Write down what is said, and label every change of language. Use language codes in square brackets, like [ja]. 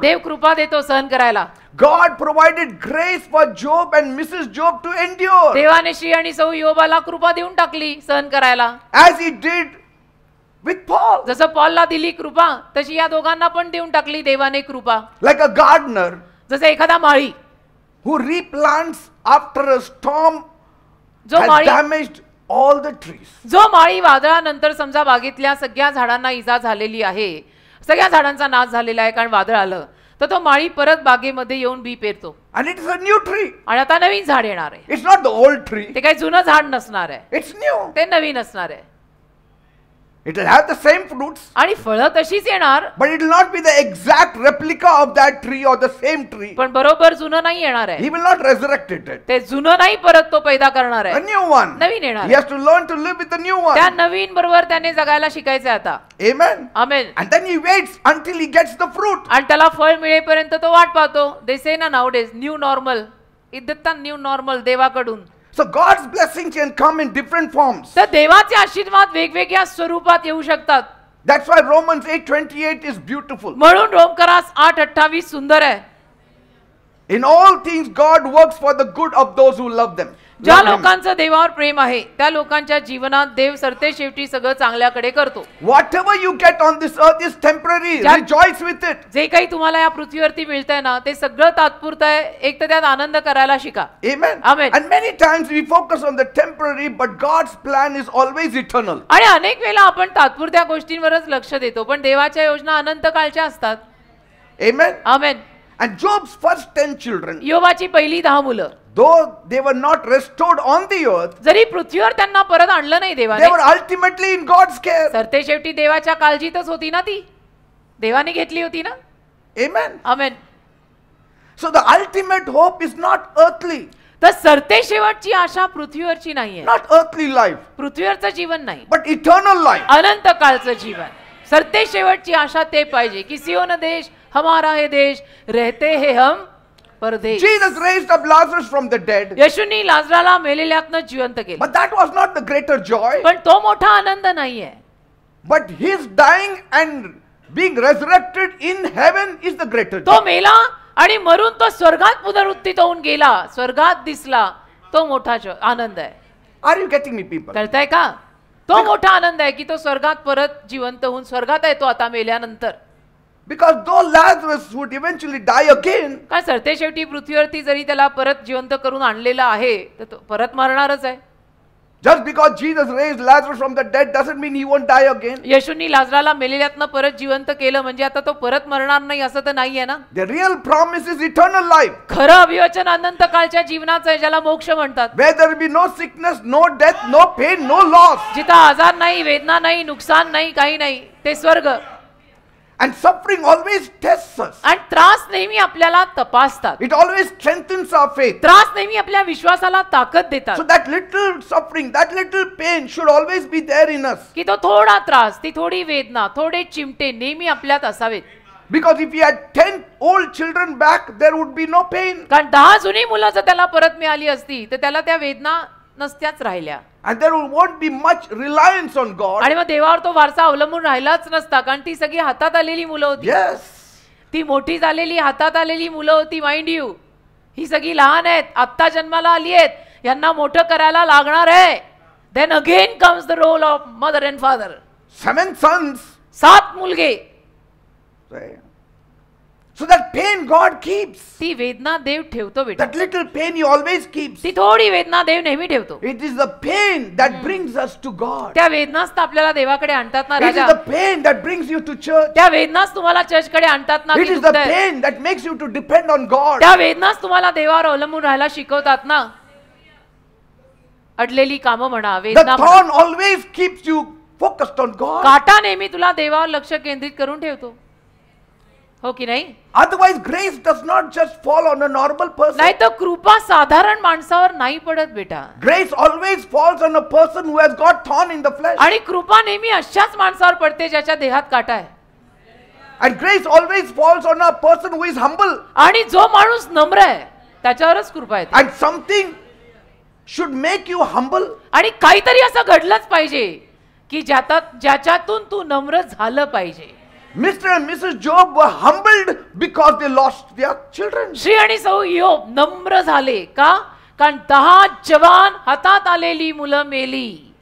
[mr] देव कृपा देतो सहन करायला. [en] God provided grace for Job and Mrs. Job to endure. [mr] देवाने श्री आणि सौ योबाला कृपा देऊन टाकली सहन करायला. [en] As he did with Paul. [mr] जसं पॉलला दिली कृपा तशी या दोघांना पण देऊन टाकली देवाने कृपा. [en] Like a gardener [mr] जसं एखादा माळी [en] who replants after a storm [mr] जो [en] has [mr] Mali [en] damaged all the trees. [mr] जो माळी वादळानंतर समजा बागेतल्या सगळ्या झाडांना इजा झालेली आहे, सगळ्या झाडांचा नाश झालेला आहे कारण वादळ आलं, तर तो माळी परत बागेमध्ये येऊन बी पेरतो [en] And it is a new tree. [mr] आणि आता नवीन झाड येणार आहे. [en] It's not the old tree. [mr] ते काही जुनं झाड नसणार आहे, [en] It's new. [mr] ते नवीन असणार आहे. [en] It will have the same fruits. [mr] आणि फळं तशीच येणार, [en] But it will not be the exact replica of that tree or the same tree. [mr] पण बरोबर जुनं नाही येणार [en] He [mr] आहे. [en] will not resurrect it. [mr] ते जुनं नाही परत तो पैदा करणार [en] A [mr] आहे, [en] new one. [mr] नवीन येणार [en] He [mr] आहे. [en] has to learn to live with the new [mr] त्या [en] one. [mr] नवीन बरोबर त्याने जगायला शिकायचं आता. [en] Amen. [mr] Amen. [en] And then he waits until he gets the fruit. [mr] आणि त्याला फळ मिळेपर्यंत तो वाट पाहतो. [en] they say ना nowadays new normal, [mr] इद्दत्ता new normal देवाकडून. [en] So God's blessings can come in different forms. [mr] तर देवाचे आशीर्वाद वेगवेगळ्या स्वरूपात येऊ शकतात. [en] That's why Romans 8:28 is beautiful. [mr] म्हणून रोमकरास 8:28 सुंदर आहे. [en] In all things God works for the good of those who love them. [mr] ज्या लोकांचं देवावर प्रेम आहे त्या लोकांच्या जीवनात देव सरतेशेवटी सगळं चांगल्याकडे करतो. [en] Whatever you get on this earth is temporary. Rejoice with it. [mr] जे काही तुम्हाला या पृथ्वीवरती मिळतंय ना ते सगळं तात्पुरतं आहे. एक तर त्यात आनंद करायला शिका. [en] Amen. Amen. And many times we focus on the temporary, but God's plan is always eternal. [mr] आणि अनेक वेळा आपण तात्पुरत्या गोष्टींवरच लक्ष देतो पण देवाच्या योजना अनंत काळच्या असतात. [en] Amen. [mr] Amen. [en] And Job's first 10 children, [mr] योबाची पहिली 10 मुलं [en] though they were not restored on the earth, [mr] जरी पृथ्वीवर त्यांना परत आणलं नाही [en] they [mr] देवाने [en] were ultimately in God's care. [mr] सरते शेवटी देवाच्या काळजीतच होती ना ती. देवाने घेतली होती ना. [en] Amen. [mr] Amen. [en] So the ultimate hope is not earthly, [mr] तर सरते शेवटची आशा पृथ्वीवरची नाहीये. [en] not earthly life, [mr] पृथ्वीवरचं जीवन नाही [en] but eternal life. [mr] अनंत काळचं जीवन. सरते शेवटची आशा ते पाहिजे की [hi] सियोन देश हमारा है देश रहते हैं हम परदेश. [en] Jesus raised up Lazarus from the dead, [mr] येशूनी लाजराला मेलेल्यातनं जिवंत केलं. [en] but that was not the greater joy. [mr] पण तो मोठा आनंद नाहीये. [en] But his dying and being resurrected in heaven is the greater [mr] तो [en] joy. [mr] मेला आणि मरून तो स्वर्गात पुनरुत्थित होऊन गेला, स्वर्गात दिसला, तो मोठा आनंद आहे. [en] Are you getting me, people? [mr] कळताय का? तो मोठा आनंद आहे की तो स्वर्गात परत जिवंत होऊन स्वर्गात येतो आता मेल्यानंतर. [en] Because though Lazarus would eventually die again, [mr] काय सरते शेवटी पृथ्वीवरती जरी त्याला परत जिवंत करून आणलेलं आहे तर तो परत मरणारच आहे. [en] just because Jesus raised Lazarus from the dead doesn't mean he won't die again. [mr] येशूंनी लाजराला मेलेल्यातनं परत जिवंत केलं म्हणजे आता तो परत मरणार नाही असं तर नाहीये ना. [en] The real promise is eternal life. [mr] खरं अभिवचन अनंत काळच्या जीवनाचं आहे ज्याला मोक्ष म्हणतात. [en] Where there will be no sickness, no death, no pain, no loss. [mr] जिथं आजार नाही, वेदना नाही, नुकसान नाही, काही नाही, ते स्वर्ग. [en] And suffering always tests us. [mr] आणि त्रास नेहमी आपल्याला तपासतात. [en] It always strengthens our faith. [mr] त्रास नेहमी आपल्या विश्वासाला ताकद देतात. [en] So that little suffering, that little pain should always be there in us. [mr] की तो थोडा त्रास, ती थोडी वेदना, थोडे चिमटे नेहमी आपल्यात असावेत. [en] Because if he had 10 old children back, there would be no pain. [mr] कारण 10 जुनी मुलं जर त्याला परत मिळाली असती तर त्याला त्या वेदना नसत्याच राहिल्या. [en] And there won't be much reliance on God. [mr] आणि मग देवावर तो वारसा अवलंबून राहिलाच नसता कारण ती सगळी हातात आलेली मुलं होती. [en] Yes. [mr] ती मोठी झालेली हातात आलेली मुलं होती. [en] mind you, [mr] ही सगळी लहान आहेत, आत्ता जन्माला आली आहेत, यांना मोठं करायला लागणार आहे. [en] Then again comes the role of mother and father. 7 sons. [mr] 7 मुलगे. [en] So that pain God keeps. [mr] ती वेदना देव ठेवतो बेटा. [en] That little pain he always keeps. [mr] ती थोडी वेदना देव नेहमी ठेवतो. [en] It is the pain that brings us to God. [mr] त्या वेदनाच तर आपल्याला देवाकडे आणतात ना [en] It is [mr] Raja. [en] the pain that brings you to church. [mr] त्या वेदनाच तुम्हाला चर्चकडे आणतात ना. [en] It is the pain that makes you to depend on God. [mr] त्या वेदनाच तुम्हाला देवावर अवलंबून राहायला शिकवतात ना. अडलेली कामं म्हणा, [en] The [mr] वेदना म्हणा. [en] thorn always keeps you focused on God. [mr] काटा नेहमी तुला देवावर लक्ष केंद्रित करून ठेवतो. हो की नाही? [en] Otherwise grace does not just fall on a normal person. [mr] नाही तर कृपा साधारण माणसावर नाही पडत बेटा. [en] Grace always falls on a person who has got thorn in the flesh. [mr] आणि कृपा नेहमी अशाच माणसावर पडते ज्याच्या देहात काटा आहे. [en] And grace always falls on a person who is humble. [mr] आणि जो माणूस नम्र आहे त्याच्यावरच कृपा येते. [en] And something should make you humble. [mr] आणि काहीतरी असं घडलंच पाहिजे की ज्याच्यातून तू नम्र झालं पाहिजे. [en] Mr. and Mrs. Job were humbled because they lost their children. [mr] Shri आणि सौ योब नम्र झाले का? कारण 10 जवान हातात आलेली मुलं मेली.